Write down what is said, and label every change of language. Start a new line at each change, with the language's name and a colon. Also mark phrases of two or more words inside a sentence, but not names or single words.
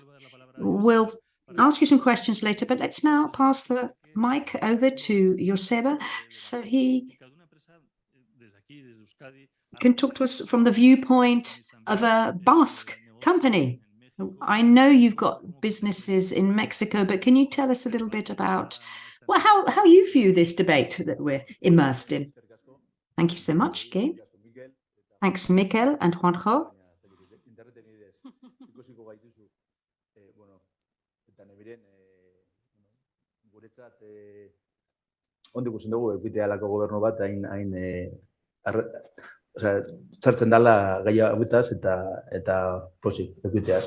English: We'll ask you some questions later, but let's now pass the mic over to Joseba so he can talk to us from the viewpoint of a Basque company. I know you've got businesses in Mexico, but can you tell us a little bit about how you view this debate that we're immersed in? Thank you so much, Gabe. Thanks, Mikel and Juanjo.
Basque: Ondo ikusten dugu, ekitea alako gobernu bat sartzen dala gaia hauetaz eta pozik, ekiteaz.